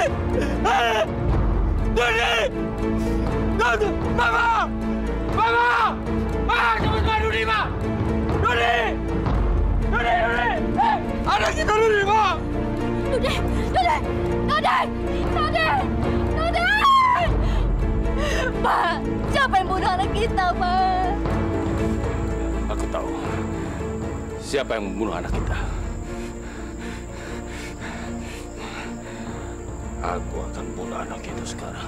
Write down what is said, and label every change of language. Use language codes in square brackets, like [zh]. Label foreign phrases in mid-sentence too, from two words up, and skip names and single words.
[id] Doni! Doni! Mama! Mama! Mama, cepat bantu Doni, Ma! Doni! Doni, Doni! Anak kita Doni, Ma! Doni! Doni! Doni! Doni! Doni! Pak, siapa yang bunuh anak kita, Pak? Aku tahu siapa yang membunuh anak kita. Aku akan bunuh anak itu sekarang.